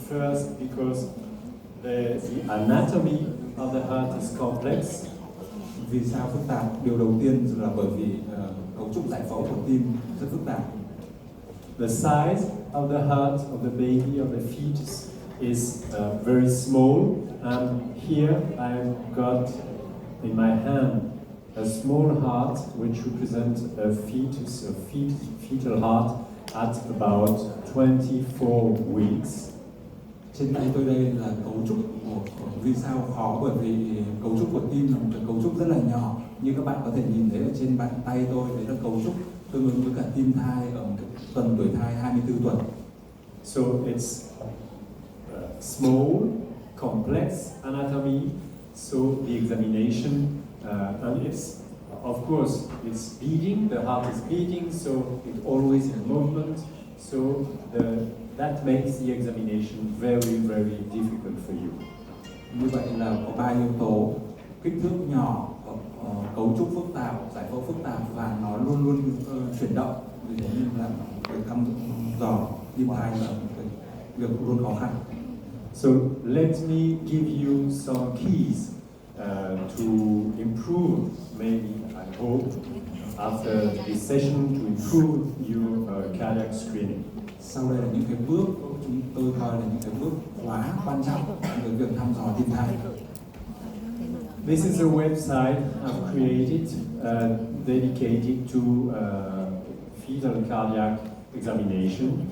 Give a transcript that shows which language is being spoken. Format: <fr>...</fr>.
<en>First, because the anatomy of the heart is complex.</en> <vi>Vì sao phức tạp? Điều đầu tiên là bởi vì cấu trúc giải phẫu của tim rất phức tạp.</vi> <en>The size of the heart of the baby, of the fetus, is very small. And here I've got in my hand a small heart which represents a fetus, a fetal heart at about 24 weeks.</en> <vi>Trên tay tôi đây là cấu trúc của vì sao khó, bởi vì cấu trúc của tim là một cái cấu trúc rất là nhỏ. Như các bạn có thể nhìn thấy ở trên bàn tay tôi, đấy là cấu trúc tương ứng với cả tim thai ở một tuần tuổi thai 24 tuần.</vi> <en>So it's small, complex anatomy. So the examination and it's of course it's beating. The heart is beating, so it always in movement. So that makes the examination very, very difficult for you.</en> <vi>Như vậy là có 3 yếu tố: kích thước nhỏ, cấu trúc phức tạp, giải phẫu phức tạp và nó luôn luôn chuyển động. Vì thế nên là cái thăm dò tim thai là một việc luôn khó khăn.</vi> <en>So let me give you some keys to improve, maybe I hope, after this session to improve your cardiac screening.</en> <vi>Sau đây là những cái bước chúng tôi coi là những cái bước quá quan trọng về việc thăm dò tim thai.</vi> <en>This is a website I've created dedicated to fetal cardiac examination.</en>